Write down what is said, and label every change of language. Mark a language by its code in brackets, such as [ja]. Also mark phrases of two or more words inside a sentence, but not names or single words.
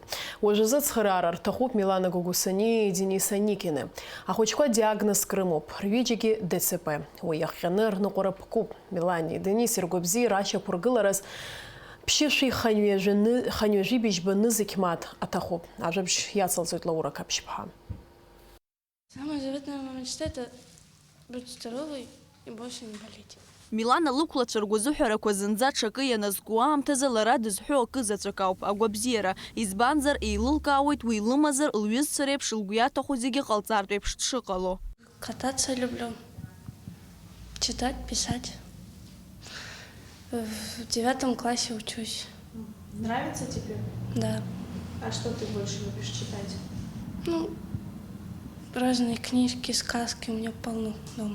[ab] Уажәазы цхыраара рҭахуп Милана Гогусани, Денис Аникины. Ахәыҷқәа диагнозк рымоуп, рҩыџьагьы ДЦП. Уи иахҟьаны рныҟәара ԥкуп. Милани, Денис иргәабзиара ашьақәыргылараз ԥшьышәи ханҩажәи быжьбаны зегь мааҭ аҭахуп. Ажәабжь иацылҵоит Лаура Каԥшь-ԥҳа. [ru] Самая заветная моя мечта – это быть здоровой и больше не болеть. [ab] Милана лықәлацәа ргәазыҳәарақәа зынӡа ҽакы ианазку аамҭазы лара дызҳәо акы заҵәык ауп, агәабзиара. Избанзар еилылкаауеит уи лымазар лҩызцәа реиԥш лгәы иаҭаху зегьы ҟалҵартә еиԥш дшыҟало. [ru] Кататься люблю, читать, писать. В 9 классе учусь. Нравится тебе? Да. А что ты больше любишь читать? Ну, разные книжки, сказки у меня полно дома.